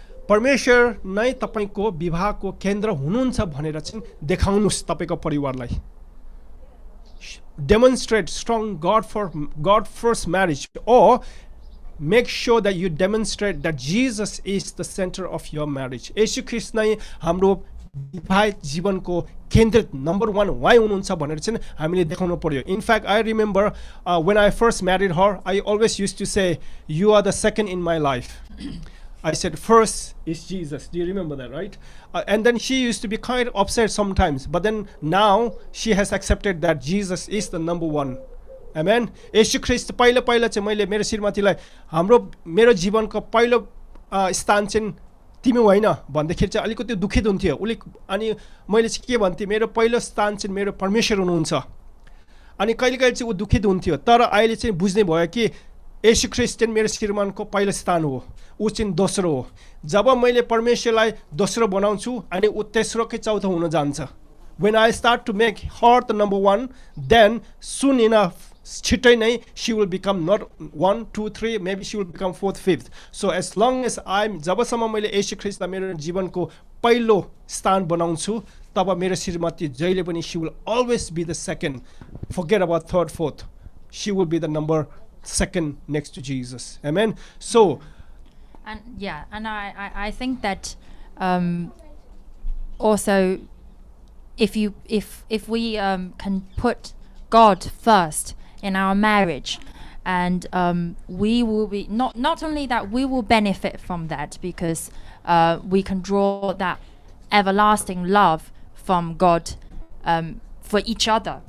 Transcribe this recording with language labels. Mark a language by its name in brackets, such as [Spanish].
[Nepali] परमेश्वर नै तपाईँको विवाहको केन्द्र हुनुहुन्छ भनेर चाहिँ देखाउनुहोस् तपाईँको परिवारलाई। [English] Demonstrate strong God first marriage, or make sure that you demonstrate that Jesus is the center of your marriage. [Nepali] येशू ख्रीष्ट नै हाम्रो विवाहित जीवनको केन्द्रित नम्बर 1 वाइ हुनुहुन्छ भनेर चाहिँ हामीले देखाउनु पर्यो। [English] In fact I remember when I first married her, I always used to say, you are the second in my life. I said first is Jesus. Do you remember that, right? And then she used to be kind of upset sometimes, but then now she has accepted that Jesus is the number 1. Amen. [Nepali] येशू ख्रीष्ट पहिलो चाहिँ मैले मेरो श्रीमतीलाई मेरो जीवनको पहिलो स्थान चाहिँ तिमी होइन भन्दाखेरि चाहिँ अलिकति दुखित हुन्थ्यो उले। अनि मैले चाहिँ के भन्थेँ, मेरो पहिलो स्थान चाहिँ मेरो परमेश्वर हुनुहुन्छ। अनि कहिले चाहिँ ऊ दुखित हुन्थ्यो, तर अहिले चाहिँ बुझ्ने भयो कि येशू ख्रीष्ट चाहिँ मेरो श्रीमानको पहिलो स्थान हो, ऊ चाहिँ दोस्रो हो। जब मैले परमेश्वरलाई दोस्रो बनाउँछु अनि ऊ तेस्रो कि चौथो हुन जान्छ। [English] When I start to make her the number 1, then soon enough, [Nepali] छिट्टै नै [English] she will become not 1, 2, 3, maybe she will become 4th, 5th. So as long as [Nepali] जबसम्म मैले येशू ख्रीष्टलाई मेरो जीवनको पहिलो स्थान बनाउँछु, तब मेरो श्रीमती जहिले पनि [English] she will always be the second. Forget about 3rd, 4th. She will be the number 2nd next to Jesus. Amen. So, and I think that also if we can put God first in our marriage, and we will be not only that we will benefit from that, because we can draw that everlasting love from God for each other.